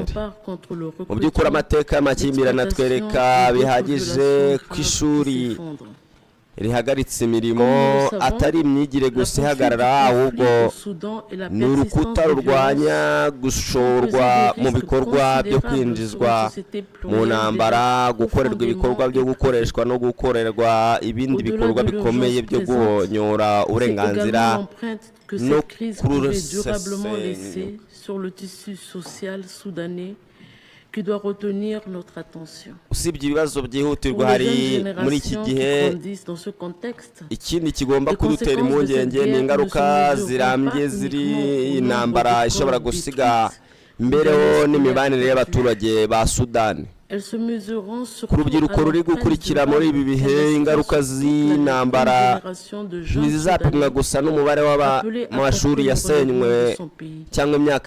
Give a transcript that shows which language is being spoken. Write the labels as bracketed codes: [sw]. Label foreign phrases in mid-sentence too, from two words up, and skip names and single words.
[rw] Mu by'ukuri amateka y'amakimbirane atwereka bihagije ko ishuri rihagaritse imirimo atari imyigire gusa ihagarara, ahubwo ni urukuta rurwanya gushorwa mu bikorwa byo kwinjizwa mu ntambara, gukorerwa ibikorwa byo gukoreshwa no gukorerwa ibindi bikorwa bikomeye byo guhonyora uburenganzira no kurusesenya. [fr] Sur le tissu social soudanais qui doit retenir notre attention. [rw] Usibye ibibazo byihutirwa hari muri iki gihe, ikindi kigomba kudutera impungenge ni ingaruka zirambye ziri intambara ishobora gusiga imbereho n'imibanire y'abaturage ba Sudani. Ku rubyiruko ruri gukurikira muri ibi bihe, ingaruka z'intambara ntizizapimwa gusa n'umubare w'amashuri yasenywe cyangwa imyaka